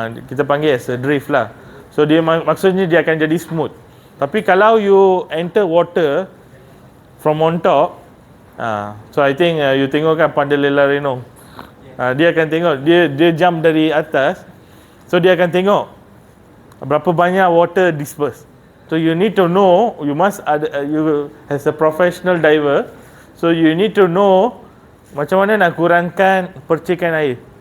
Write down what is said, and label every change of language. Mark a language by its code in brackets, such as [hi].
[ms] Kita panggil as a drift lah. So dia maksudnya dia akan jadi smooth. Tapi kalau you enter water from on top, so I think you tengok kan Pandalela Renong. Dia akan tengok, dia jump dari atas. So dia akan tengok berapa banyak water disperse. [en] So you need to know, you as a professional diver, so you need to know [ms] macam mana nak kurangkan percikan air.